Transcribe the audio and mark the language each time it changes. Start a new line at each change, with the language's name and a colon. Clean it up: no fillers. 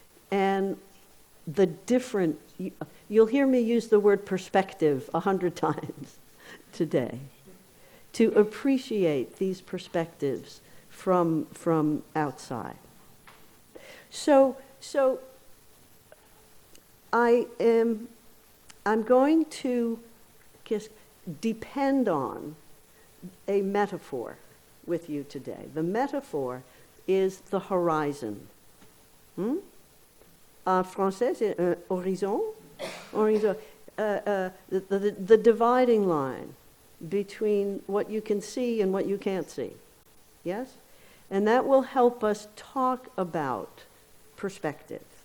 English: And the different, you'll hear me use the word perspective 100 times today, to appreciate these perspectives from outside. So I'm going to just depend on a metaphor with you today. The metaphor is the horizon.
French: En français, c'est un horizon.
English: The dividing line between what you can see and what you can't see. Yes? And that will help us talk about perspective.